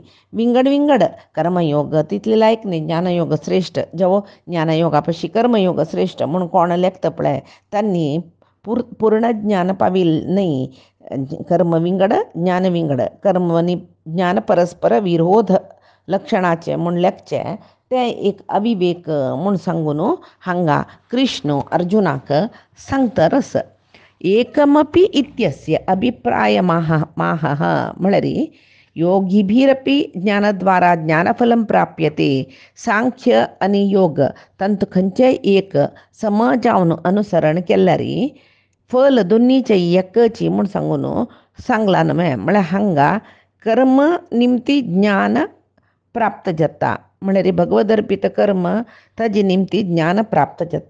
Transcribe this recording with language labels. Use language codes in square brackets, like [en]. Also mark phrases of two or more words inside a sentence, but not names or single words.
[kok] विंगड विंगड कर्मयोग तितले लायक न्ही. ज्ञानयोग श्रेष्ठ जेवो ज्ञानयोगा पशी कर्मयोग श्रेष्ठ म्हूण कोण लेखता पळय त्यांनी पूर्ण ज्ञान पावील नाही. कर्म विंगड ज्ञान विंगड कर्म आनी ज्ञान परस्पर विरोध लक्षणाचे म्हूण लेखचे ते एक अविवेक म्हूण सांगून हांगा कृष्ण अर्जुनाक सांगतरस. [sa] एकमपि इत्यस्य अभिप्राय माहः म्हळ्यार योगिभिरपि ज्ञानद्वारा ज्ञानफलं प्राप्यते. [kok] सांख्य आनी योग तांतूं खंयचेय एक सम जावन अनुसरण केल्यार फल दोनीचे एकची म्हूण सांगून सांगला न्हय. म्हळ्यार हांगा कर्म निमती ज्ञान प्राप्त जाता म्हळ्यार भगवद अर्पित कर्म ताजे निमती ज्ञान प्राप्त जाता.